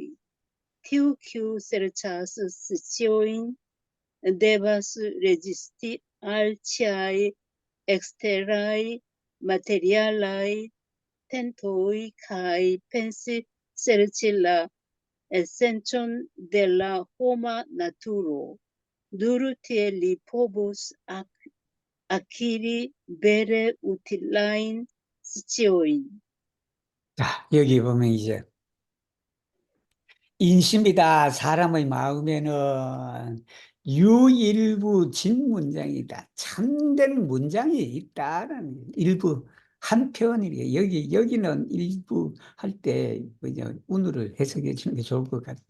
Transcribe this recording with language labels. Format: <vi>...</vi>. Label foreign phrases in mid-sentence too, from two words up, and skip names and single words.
<eo>Tiu, kiu serĉas sciojn, devas rezisti al ĉiaj eksteraj materialaj tentoj kaj pensi serĉi la esencon de la homa naturo. Nur tiel li povus akiri bele utilajn sciojn.</eo> <ko>자, 여기 보면 이제 인심이다. 사람의 마음에는 유일부 진문장이다. 참된 문장이 있다라는 일부 한편이 여기는 일부 할 때 운으를 해석해 주는 게 좋을 것 같아.</ko>